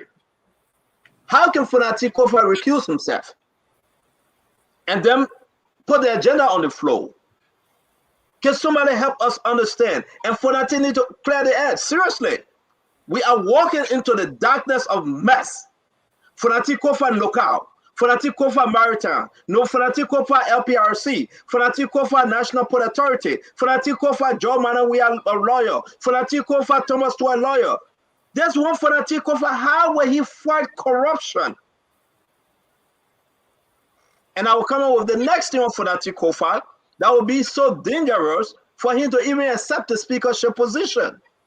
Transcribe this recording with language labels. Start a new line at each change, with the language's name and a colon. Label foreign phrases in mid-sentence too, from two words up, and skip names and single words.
English: How can Fonati Kofa recuse himself and then put the agenda on the floor? Can somebody help us understand? And Fonati need to clear the air. Seriously, we are walking into the darkness of mess. Fonati Kofa local, Fonati Kofa maritime, no Fonati Kofa LPRC, Fonati Kofa National Port Authority, Fonati Kofa Joe Mann, we are a lawyer, Fonati Kofa Thomas to a lawyer. There's one Fonati Kofa, how will he fight corruption? And I will come up with the next thing on Fonati Kofa that will be so dangerous for him to even accept the speakership position.